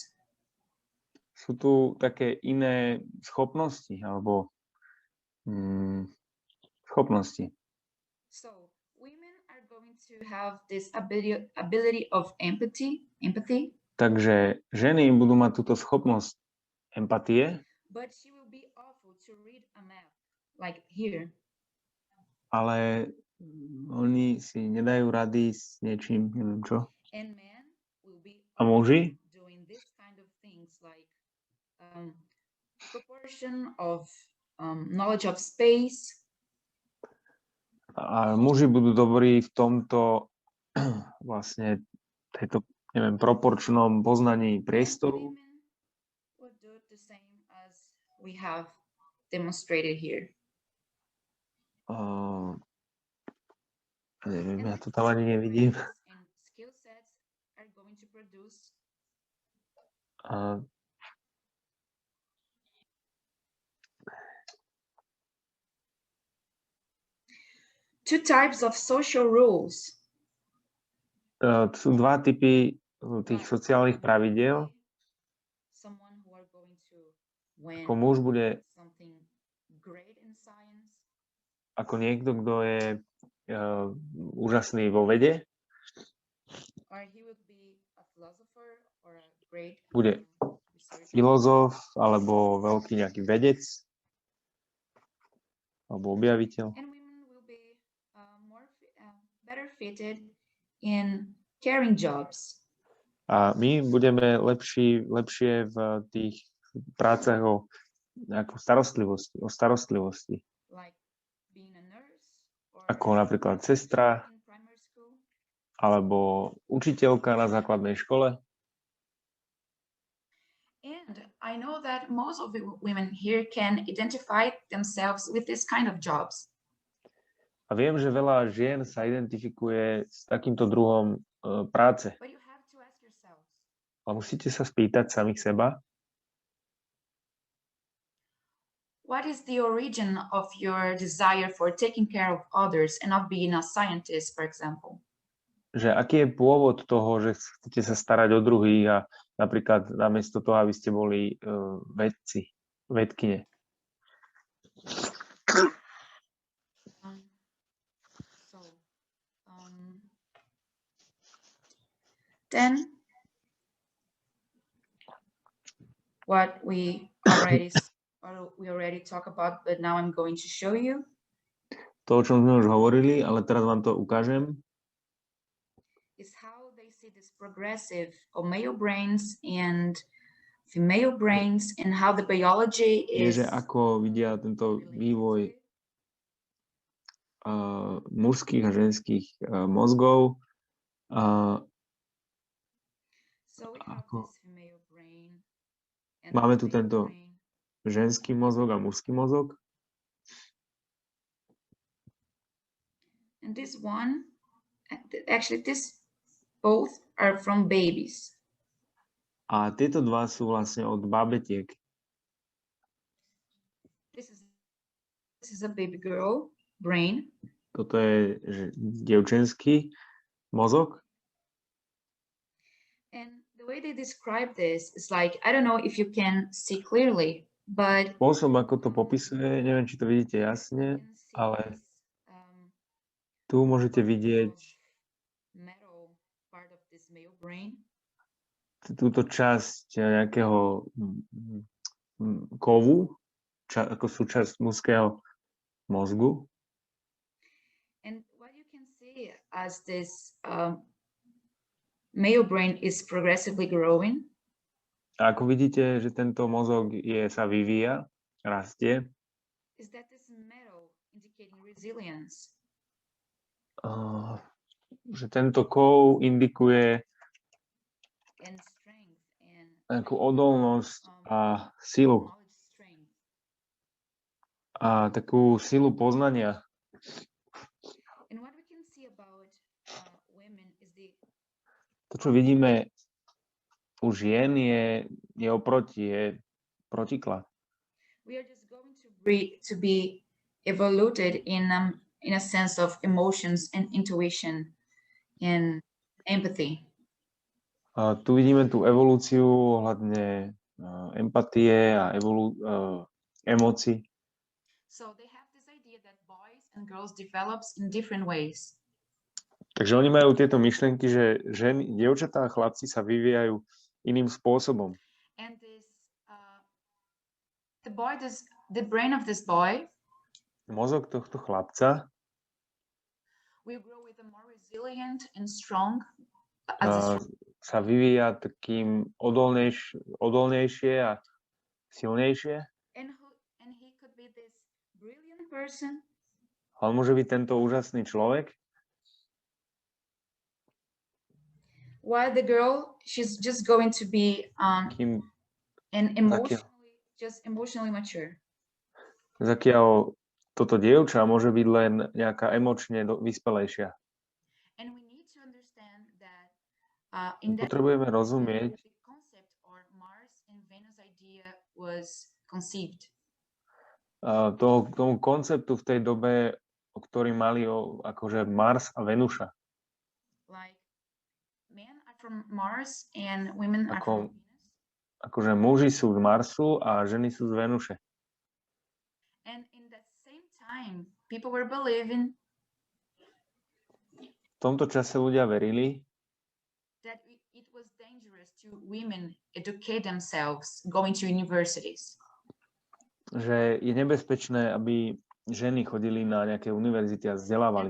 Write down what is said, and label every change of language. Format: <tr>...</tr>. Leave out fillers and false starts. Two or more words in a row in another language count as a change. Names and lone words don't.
<sk>Sú tu také iné schopnosti alebo schopnosti.</sk> <en>So women are going to have this ability of empathy.</en> <sk>Takže ženy budú mať túto schopnosť empatie.</sk> <en>But she will be awful to read a map, like here.</en> <sk>Ale oni si nedajú rady s niečím, neviem čo.</sk> <en>And men will be</en> <sk>a muži?</sk> <en>Doing this kind of things like proportion of knowledge of space.</en> <sk>A muži budú dobrí v tomto vlastne tejto, neviem, proporčnom poznaní priestoru.</sk> <en>We have demonstrated here.</en> <sk>Neviem, ja to tam ani nevidím.</sk> <en>Skill sets are going to produce two types of social rules.</en> <sk>Sú dva typy tých sociálnych pravidiel. Ako muž bude ako niekto, kto je úžasný vo vede,</sk> <en>or he would be a philosopher or a great</en> <sk>bude</sk> <en>researcher.</en> <sk>filozof alebo veľký nejaký vedec alebo objaviteľ.</sk> <en>And women will be better fitted in caring jobs.</en> <sk>A my budeme lepšie v tých prácach o nejakú starostlivosti.</sk> <en>Like being a nurse, or</en> <sk>Ako napríklad sestra</sk> <en>in primary school.</en> <sk>alebo učiteľka na základnej škole.</sk> <en>And I know that most of the women here can identify themselves with this kind of jobs.</en> <sk>A viem, že veľa žien sa identifikuje s takýmto druhom práce.</sk> <en>But you have to ask yourselves,</en> <sk>A musíte sa spýtať samých seba,</sk> <en>what is the origin of your desire for taking care of others and not being a scientist, for example?</en> <sk>že aký je pôvod toho, že chcete sa starať o druhých a napríklad namiesto toho, aby ste boli vedkyne.</sk> <en>Then what we already talked about, but now I'm going to show you.</en> <sk>To, o čom sme už hovorili, ale teraz vám to ukážem.</sk> <en>Is how they see this progressive of male brains and female brains and how the biology is.</en> <sk>Je, že ako vidia tento vývoj mužských a ženských mozgov.</sk> <en>So we have this female brain and</en> <sk>máme</sk> <en>this</en> <sk>tu</sk> <en>male</en> <sk>tento</sk> <en>brain.</en> <sk>ženský mozog a mužský mozog.</sk> <en>And this one, actually this both are from babies.</en> <sk>A tieto dva sú vlastne od bábetiek.</sk> <en>This is a baby girl brain.</en> <sk>Toto je dievčenský mozog.</sk> <en>And the way they describe this is like, I don't know if you can see clearly, but</en> <sk>Spôsob, ako to popisuje, neviem, či to vidíte jasne, ale tu môžete vidieť túto časť nejakého kovu, ako súčasť mužského mozgu.</sk> <en>And what you can see as this male brain is progressively growing.</en> <sk>A ako vidíte, že tento mozog sa vyvíja, rastie.</sk> <en>Is that this metal indicating resilience?</en> <sk>Že tento kov indikuje</sk> <en>And strength and</en> <sk>nejakú odolnosť a silu. A takú silu poznania.</sk> <en>And what we can see about women is</en> <sk>To, čo vidíme u žien, je protiklad.</sk> <en>We are just going to be evolved in a sense of emotions and intuition and empathy.</en> <sk>A tu vidíme tú evolúciu ohľadne empatie a emócií.</sk> <en>So they have this idea that boys and girls develops in different ways.</en> <sk>Takže oni majú tieto myšlienky, že dievčatá a chlapci sa vyvíjajú iným spôsobom.</sk> <en>And the brain of this boy</en> <sk>Mozog tohto chlapca</sk> <en>will grow with a more resilient and strong</en> <sk>sa vyvíja takým odolnejšie a silnejšie.</sk> <en>And he could be this brilliant person.</en> <sk>Ale môže byť tento úžasný človek.</sk> <en>While the girl, she's just going to be emotionally mature.</en> <sk>Zakiaľ toto dievča môže byť len nejaká emočne vyspelejšia.</sk> <en>And we need to understand that in that</en> <sk>potrebujeme rozumieť,</sk> <en>the concept or Mars and Venus idea was conceived.</en> <sk>Tomu konceptu v tej dobe, o ktorý mali akože Mars a Venuša.</sk> <en>Like men are from Mars and women are from Venus.</en> <sk>Akože muži sú z Marsu a ženy sú z Venuše.</sk> <en>And in that same time, people were believing</en> <sk>v tomto čase ľudia verili,</sk> <en>that it was dangerous to women educate themselves going to universities.</en> <sk>že je nebezpečné, aby ženy chodili na nejaké univerzity a vzdelávali</sk>